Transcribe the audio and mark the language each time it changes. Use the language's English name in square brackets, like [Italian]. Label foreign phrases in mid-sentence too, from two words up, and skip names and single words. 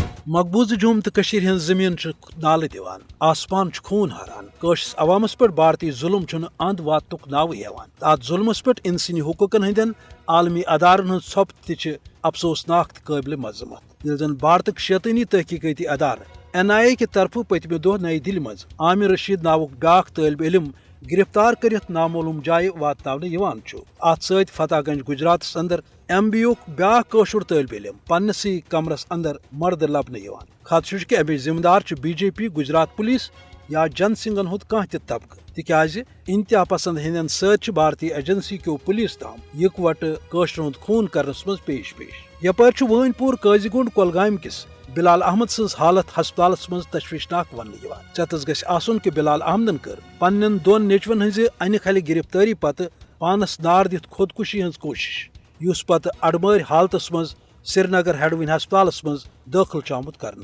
[Kashmiri] مقبوضہ جوم تو کشیر ہن زمین نالہ دیوان، آسمان خون ہاران، کشس عوامس پہ بھارتی ظلم چھن اند واتک ناو ہیوان۔ ات ظلمس پہ انسانی حقوقن ہندین عالمی ادارن ہند ژھۄپہٕ تہ چھ افسوسناک تو قابل مذمت۔ یل زن بھارتک شیطانی تحقیقاتی ادارہ NIA کہ طرفہ پتمہ دہ نئی دہلی مز عامر رشید ناوک بیاکھ طالب علم گرفتار کرت نامعلوم جائے واتناؤنہ ات ست فتح گنج گجراتس اندر MBA یُک بیاکھ کٲشُر طالب علم پنسے کمرس اندر مرد لبنہ خدشہ کہ امچ ذمہ دار BJP گجرات پولیس یا جن سنگھن ہند کانٛہہ تہ طبقہ تکیاز انتہا پسند ہندین ست بھارتی ایجنسی کیو پولیس تام یکوٹہ کٲشرن ہند خون کرنس مز پیش یپٲرۍ وٲنۍ پوٗر قٲضی گوٚنٛڈ کۄلگامہِ کِس بلال احمد سٕنٛز حالت ہسپتالس مز تشویشناک وننہٕ ژےٚ گژھِ آسُن کہ بلال احمدن کٔر پننٮ۪ن دۄن نیٚچوٮ۪ن ہٕنٛزِ انہِ کھلہِ گرفتٲری پتہٕ پانس نار دِتھ خودکشی ہٕنٛز کوٗشش یُس پتہٕ اڑمٲرۍ حالتس مز سرینگر ہیڈوٕنۍ ہسپتالس مز دٲخل چھُ آمُت کرنہٕ۔